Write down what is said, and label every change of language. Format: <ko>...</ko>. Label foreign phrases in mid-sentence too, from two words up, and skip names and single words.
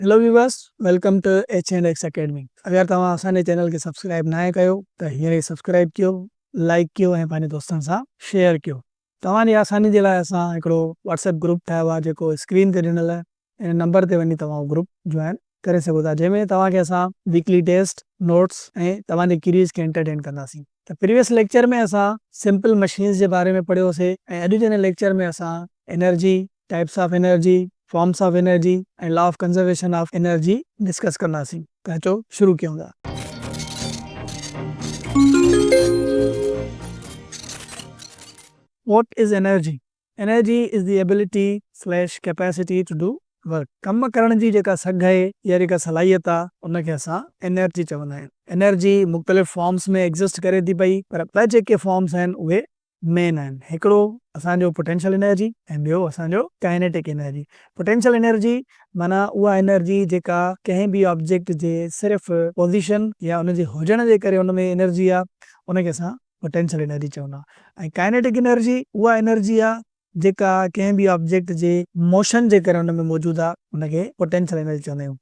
<en>Hello viewers, welcome to H&X Academy.</en> <sd>अगर तव्हां असांजे चैनल के सब्सक्राइब ना कयो त हींअर ई सब्सक्राइब कयो, लाइक कयो ऐं पंहिंजे दोस्तनि सां शेयर कयो। तव्हांजी आसानी जे लाइ असां हिकिड़ो व्हाट्सएप ग्रुप ठाहियो आहे जेको स्क्रीन ते ॾिनल आहे। इन नंबर ते वञी तव्हां</sd> <en>group join</en> <sd>करे सघो था, जंहिंमें तव्हांखे असां</sd> <en>weekly test,</en> <sd>नोट्स ऐं तव्हांजे क्यूरीज़ खे एंटरटेन कंदासीं। त</sd> <en>previous lecture</en> <sd>में असां</sd> <en>simple machines</en> <sd>जे बारे में पढ़ियोसीं ऐं अॼु जे लेक्चर में असां</sd> <en>energy, types of energy, forms of energy,</en> <sd>फॉर्म्स ऑफ एनर्जी ऐं</sd> <en>law of conservation of energy discuss</en> <sd>कंदासीं। त अचो शुरू कयूं था।</sd> <en>What is energy? Energy is the ability/capacity to do वर्क।</en> <sd>कम करण जी जेका सघ आहे या जेका सलाहियत आहे उनखे असां एनर्जी चवंदा आहियूं। एनर्जी मुख़्तलिफ़ फॉर्म्स में एग्ज़िस्ट करे थी पई, पर ॿ जेके फॉर्म्स आहिनि उहे मेन आहिनि। हिकिड़ो असांजो</sd> <en>potential energy</en> <sd>ऐं ॿियो असांजो</sd> <en>kinetic energy. potential energy</en> <sd>माना उहा एनर्जी जेका कंहिं बि ऑब्जेक्ट जे सिर्फ़ु पोज़ीशन या उनजे हुजण जे करे उन में एनर्जी आहे, उनखे असां</sd> <en>potential energy</en> <sd>चवंदा। ऐं</sd> <en>kinetic energy</en> <sd>उहा एनर्जी आहे जेका कंहिं बि ऑब्जेक्ट जे मोशन जे करे उन में मौजूदु आहे, उनखे</sd> <en>potential energy</en> <sd>चवंदा आहियूं।</sd>